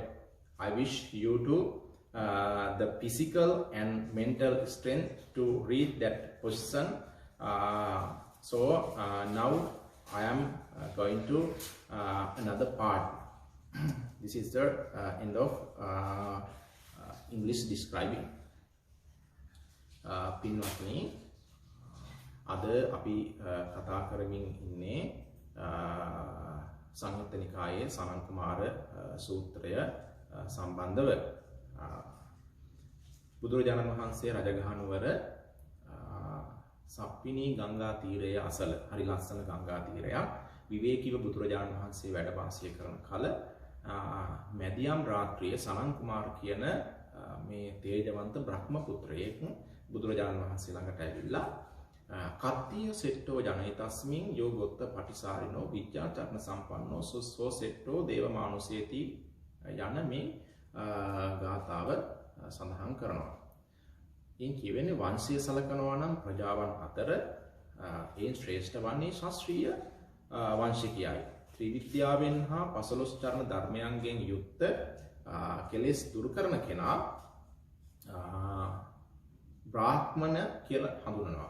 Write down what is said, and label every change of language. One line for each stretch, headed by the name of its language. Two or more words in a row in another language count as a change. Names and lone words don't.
English: I wish you to the physical and mental strength to reach that position. So now I am going to another part. This is the end of English describing.
Sinhala: පින්වත්නි, අද අපි කතා කරමින් ඉන්නේ සංයුත්ත නිකායේ සනන් කුමාර සූත්‍රය සම්බන්ධව. බුදුරජාණන් වහන්සේ රජගහනුවර සප්පිනී ගංගා තීරය අසල, හරි ලස්සන ගංගා තීරයක්, විවේකීව බුදුරජාණන් වහන්සේ වැඩ වාසය කරන කල මැදියම් රාත්‍රියේ සනන් කුමාර කියන මේ තේජවන්ත බ්‍රහ්ම පුත්‍රයෙක් බුදුරජාණන් වහන්සේ ළඟට ඇවිල්ලා
Pali: කත්තිය සෙට්ටෝ ජනයිතස්මින් යෝගොත්ත පටිසාරිනෝ විද්‍යාචරණ සම්පන්නෝ සුස්සෝ සෙට්ටෝ දේවමානුසේති
Sinhala: යන මේ ගාථාව සඳහන් කරනවා. ඉන් කියවෙන්නේ වංශය සලකනවා නම් ප්‍රජාවන් අතර ඒ ශ්‍රේෂ්ඨ වන්නේ ශාස්ත්‍රීය වංශිකයයි. ත්‍රිවිද්‍යාවෙන් හා 15 චරණ ධර්මයන්ගෙන් යුක්ත කෙලෙස් දුරු කරන කෙනා බ්‍රාහ්මණ කියලා හඳුනනවා.